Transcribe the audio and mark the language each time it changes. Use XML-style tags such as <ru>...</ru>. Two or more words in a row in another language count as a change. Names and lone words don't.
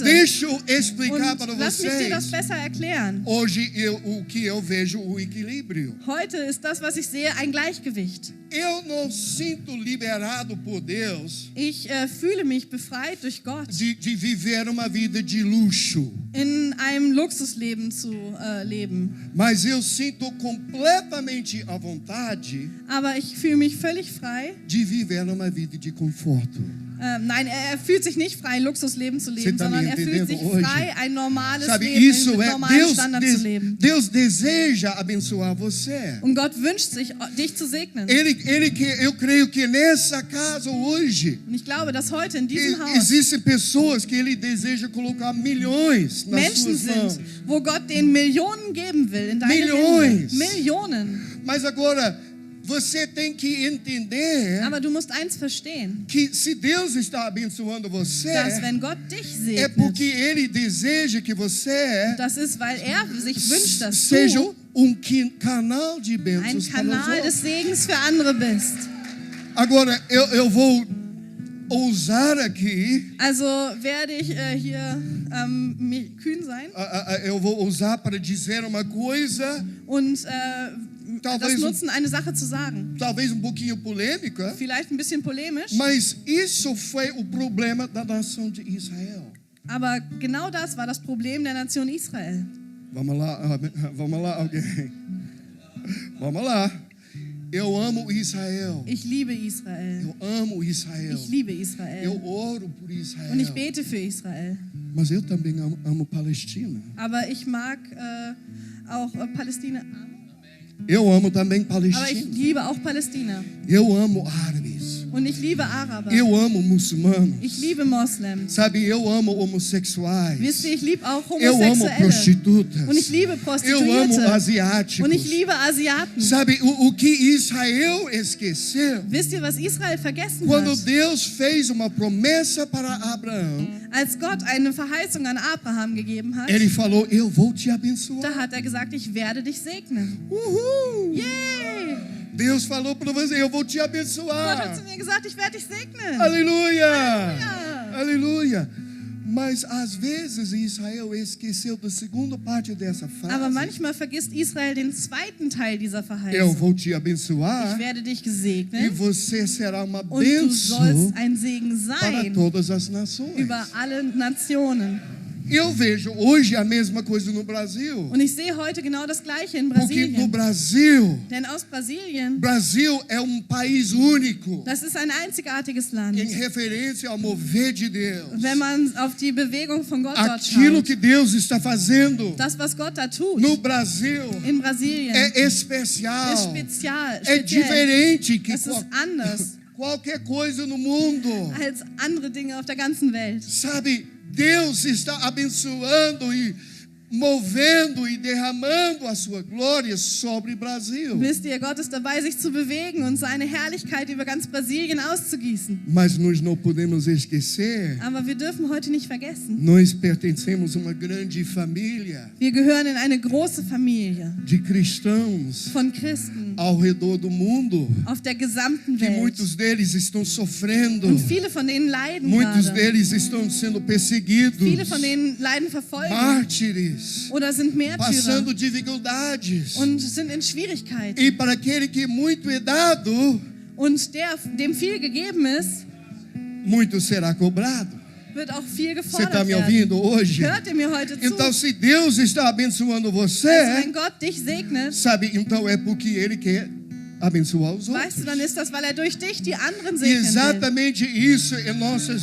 <pt>Deixa eu explicar</pt> <de>Und</de> <pt>para</pt> <de>lass mich dir das</de> <pt>vocês.</pt> <de>besser erklären.</de> <pt>Hoje o que eu vejo o equilíbrio.</pt> <de>Heute ist das, was ich sehe, ein Gleichgewicht.</de> <pt>Eu não sinto liberado por Deus</pt> <de>Ich fühle mich befreit durch Gott,</de> <pt>de viver uma vida de luxo,</pt> <de>in einem Luxusleben zu leben.</de> <pt>mas eu sinto completamente à vontade</pt> <de>Aber ich fühle mich völlig frei.</de> <pt>de viver uma vida de conforto.</pt> <de>Nein, er fühlt sich nicht frei, ein Luxusleben zu leben,</de> <pt>Você tá me</pt> <de>sondern er fühlt sich</de> <pt>entendendo hoje?</pt> <de>frei, ein normales</de> <pt>Sabe,</pt> <de>Leben</de> <pt>isso</pt> <de>mit</de> <pt>é</pt> <de>normalen Standards zu leben.</de> <pt>Deus deseja abençoar você.</pt> <de>Und Gott wünscht sich, dich zu segnen.</de> <pt>Eu creio que nessa casa hoje</pt> <de>Und ich glaube, dass heute in diesem Haus</de> <pt>existem pessoas que Ele deseja colocar milhões nas</pt> <de>Menschen</de> <pt>suas mãos.</pt> <de>sind, wo Gott den Millionen geben will in deine</de> <pt>Milhões.</pt> <de>Hände. Millionen.</de> <pt>Mas agora você tem que entender</pt> <de>Aber du musst eins verstehen,</de> <pt>que se Deus está abençoando você,</pt> <de>dass wenn Gott dich</de> <pt>é porque</pt> <de>segnet,</de> <pt>Ele deseja que você</pt> <de>das ist, weil er sich wünscht, dass</de> <pt>seja</pt> <de>du</de> <pt>canal de</pt> <de>ein</de> <pt>bênçãos para os</pt> <de>Kanal</de> <pt>outros.</pt> <de>des Segens für andere bist.</de> <pt>Agora, eu vou ousar aqui,</pt> <de>Also werde ich hier kühn sein</de> <pt>eu vou ousar para dizer uma coisa,</pt> <de>und das</de> <pt>talvez,</pt> <de>nutzen, eine Sache zu sagen.</de> <pt>talvez pouquinho polêmica,</pt> <de>Vielleicht ein bisschen polemisch,</de> <pt>mas isso foi o problema da nação de Israel.</pt> <de>aber genau das war das Problem der Nation Israel.</de> <pt>Vamos lá, alguém. Vamos lá. Eu amo Israel.</pt> <de>Ich liebe Israel.</de> <pt>Eu amo Israel.</pt> <de>Ich liebe Israel.</de> <pt>Eu oro por Israel.</pt> <de>Und ich bete für Israel.</de> <pt>Mas eu também amo Palestina.</pt> <de>Aber ich mag auch Palästina.</de> <pt>Eu amo também</pt> <de>Aber ich</de> <pt>Palestina.</pt> <de>liebe auch Palästina.</de> <pt>Eu amo árabes.</pt> <de>Und ich liebe Araber.</de> <pt>Eu amo muçulmanos.</pt> <de>Ich liebe Moslems.</de> <pt>Sabe, eu amo homossexuais.</pt> <de>Wisst ihr, ich liebe auch</de> <pt>Eu amo</pt> <de>Homosexuelle.</de> <pt>prostitutas.</pt> <de>Und ich liebe</de> <pt>Eu amo</pt> <de>Prostituierte.</de> <pt>asiáticos.</pt> <de>Und ich liebe Asiaten.</de> <pt>Sabe, o que Israel esqueceu?</pt> <de>Wisst ihr, was Israel vergessen</de> <pt>Quando</pt> <de>hat?</de> <pt>Deus fez uma promessa para Abraão,</pt> <de>Als Gott eine Verheißung an Abraham gegeben hat,</de> <pt>Ele falou: Eu vou te</pt> <de>da</de> <pt>abençoar.</pt> <de>hat er gesagt, ich werde dich segnen. Uhul! Yay!</de> <pt>Deus falou para você: Eu vou te</pt> <de>Gott hat</de> <pt>abençoar.</pt> <de>zu mir gesagt, ich werde dich segnen.</de> <pt>Aleluia! Aleluia! Aleluia! Mas às vezes Israel esqueceu da segunda parte dessa frase.</pt> <de>Aber manchmal vergisst Israel den zweiten Teil dieser</de> <pt>Eu</pt> <de>Verheißung.</de> <pt>vou te</pt> <de>Ich</de> <pt>abençoar</pt> <de>werde dich</de> <pt>e</pt> <de>segnen</de> <pt>você será uma</pt> <de>und du</de> <pt>bênção</pt> <de>sollst ein Segen</de> <pt>para</pt> <de>sein</de> <pt>todas as nações.</pt> <de>über alle Nationen.</de> <pt>Eu vejo hoje a mesma coisa no Brasil.</pt> <de>Und ich sehe heute genau das Gleiche in</de> <pt>Porque no</pt> <de>Brasilien.</de> <pt>Brasil,</pt> <de>Denn aus Brasilien,</de> <pt>Brasil é país único</pt> <de>das ist ein einzigartiges Land.</de> <pt>em referência ao mover de Deus.</pt> <de>Wenn man auf die Bewegung von Gott dort</de> <pt>Aquilo</pt> <de>schaut,</de> <pt>que Deus está fazendo</pt> <de>das, was Gott da tut,</de> <pt>no Brasil</pt> <de>in Brasilien,</de> <pt>é especial,</pt> <de>ist speziell.</de> <pt>é diferente que</pt> <de>Es ist anders</de> <pt>qualquer coisa no mundo.</pt> <de>als andere Dinge auf der ganzen Welt.</de> <pt>Sabe, Deus está abençoando e movendo e derramando a sua glória sobre o Brasil.</pt> <de>Wisst ihr, Gott ist dabei, sich zu bewegen und seine Herrlichkeit über ganz Brasilien auszugießen.</de> <pt>Mas nós não podemos esquecer,</pt> <de>Aber wir dürfen heute nicht vergessen,</de> <pt>nós pertencemos a uma grande família</pt> <de>wir gehören in eine große Familie</de> <pt>de cristãos</pt> <de>von Christen</de> <pt>ao redor do mundo,</pt> <de>auf der gesamten</de> <pt>que</pt> <de>Welt.</de> <pt>muitos deles estão sofrendo,</pt> <de>Und viele von denen leiden</de> <pt>muitos</pt> <de>gerade.</de> <pt>deles estão sendo perseguidos,</pt> <de>Viele von denen leiden Verfolgung</de> <pt>mártires,</pt> <de>oder sind Märtyrer</de> <pt>passando dificuldades.</pt> <de>und sind in Schwierigkeiten.</de> <pt>E para aquele que muito é dado,</pt> <de>Und dem viel gegeben ist,</de> <pt>muito será cobrado.</pt> <de>wird auch viel</de> <pt>Você</pt> <de>gefordert</de> <pt>está me</pt> <de>werden.</de> <pt>ouvindo hoje?</pt> <de>Hört ihr mir heute zu?</de> <pt>Então, se Deus está abençoando</pt> <de>Also,</de> <pt>você,</pt> <de>wenn Gott dich segnet,</de> <pt>sabe, então é porque Ele quer abençoar os outros.</pt> <de>weißt du, dann ist das, weil er durch dich die anderen</de> <pt>E</pt> <de>segnen will.</de> <pt>exatamente isso em nossas</pt>